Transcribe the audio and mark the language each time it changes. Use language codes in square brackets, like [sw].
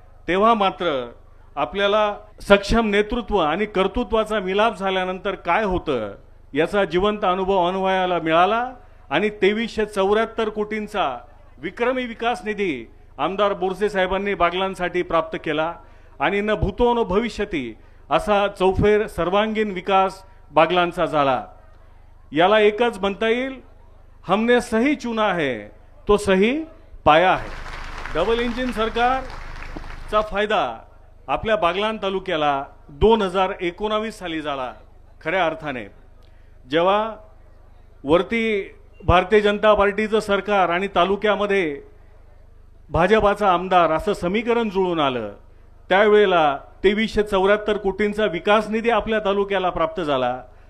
[mr] तेव्हा मात्र आपल्याला सक्षम नेतृत्व आणि कर्तृत्वाचा मिलाप झाल्यानंतर काय होतं याचा जिवंत अनुभव अनुभवायला मिळाला आणि 2374 कोटींचा विक्रमी विकास निधी आमदार बोरसे साहेबांनी बागलांसाठी प्राप्त केला आणि न भूतो न भविष्यती असा चौफेर सर्वांगीण विकास बागलांचा झाला। याला एकच म्हणता येईल, [hi] हमने सही चुना है तो सही पाया है। [mr] डबल इंजिन सरकारचा फायदा आपल्या बागलाण तालुक्याला 2019 साली झाला। खऱ्या अर्थाने जेव्हा वरती भारतीय जनता पार्टीचं सरकार आणि तालुक्यामध्ये भाजपाचा आमदार असं समीकरण जुळून आलं, त्यावेळेला 2374 कोटींचा विकास निधी आपल्या तालुक्याला प्राप्त झाला।